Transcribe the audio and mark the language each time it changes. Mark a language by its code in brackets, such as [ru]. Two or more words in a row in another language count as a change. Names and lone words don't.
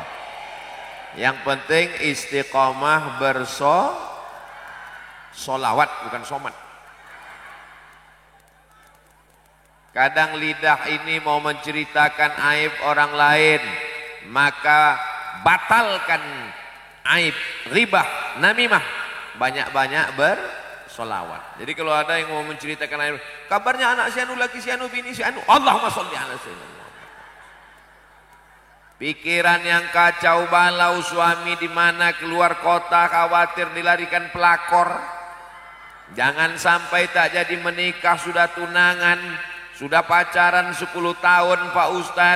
[id] Yang penting istiqomah solawat, bukan somat. Kadang lidah ini mau menceritakan aib orang lain, maka batalkan aib, ribah, namimah. Banyak-banyak bersolawat. Jadi kalau ada yang mau menceritakan aib, kabarnya anak si anu laki si anu bini si anu, [ar] اللهم صل على سيدنا. [id] Pikiran yang kacau balau, suami di mana keluar kota khawatir dilarikan pelakor. Jangan sampai tak jadi menikah, sudah tunangan, sudah pacaran 10 tahun Pak Ustadz.